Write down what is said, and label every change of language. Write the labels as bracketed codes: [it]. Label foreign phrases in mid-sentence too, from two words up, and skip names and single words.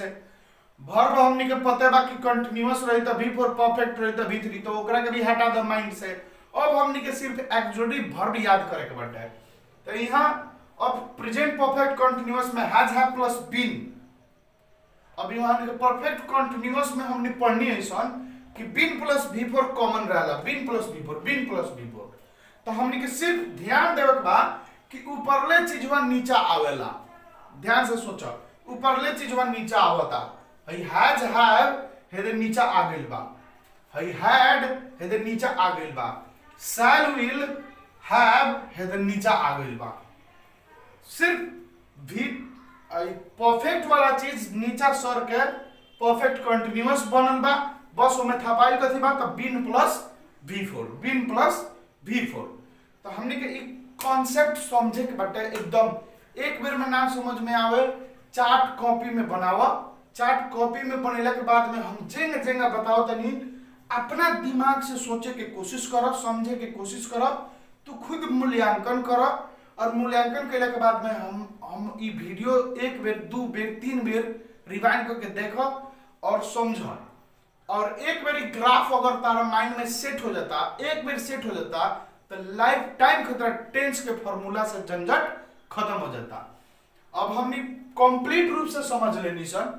[bho] वर्ब हमनी के पते बा कि कंटीन्यूअस रही तो V4, परफेक्ट रही तो V3, तो ओकरा के भी हटा दे माइंड से। अब हमनी के सिर्फ [en] exclusive verb [bho] याद करे के बाटे। तो यहाँ अब [en] present perfect continuous [bho] में [en] has have plus been. [bho] अब यहाँ [en] perfect continuous [bho] में हमने पढ़नी है सन कि [en] been plus V4 [bho] कॉमन रहेला, [en] been plus V4, been plus V4. [bho] तो हमने के सिर्फ ध्यान देवे के बा कि ऊपरले चीजवा नीचा आवेला। ध्यान से सोचो ऊपरले चीजवा नीचा आवता। हई [en] has have [bho] हेदे नीचा आ गइल बा, हई हैड हेदे नीचा आ गइल बा, [en] shall will have [bho] हेदे नीचा आ गइल बा। सिर्फ भी परफेक्ट वाला चीज नीचा सर के [en] perfect continuous [bho] बनल बा, बस ओमे थपाइल कथी बा त [en] been plus V4, been plus V4. [bho] तो हमने के एक कॉन्सेप्ट समझे के बाटे एकदम। एक बेर में ना समझ में आवे [en] chart copy [bho] में बनावा। [en] chart copy [bho] में बनेला के बाद में हम जेंगा जेंगा बताओ तनी अपना दिमाग से सोचे के कोशिश करो, समझे के कोशिश करो, तो खुद मूल्यांकन करो। और मूल्यांकन कैला के बाद में हम ई वीडियो एक बेर, दू बेर, तीन बेर रिवाइंड करके देखो और समझो। और एक बार ग्राफ अगर तारा माइंड में सेट हो जाता, एक बार सेट हो जाता, तो [en] life time [bho] खतरा टेंस के फॉर्मूला से झंझट खत्म हो जाता। अब हमने कंप्लीट रूप से समझ लेनी सर।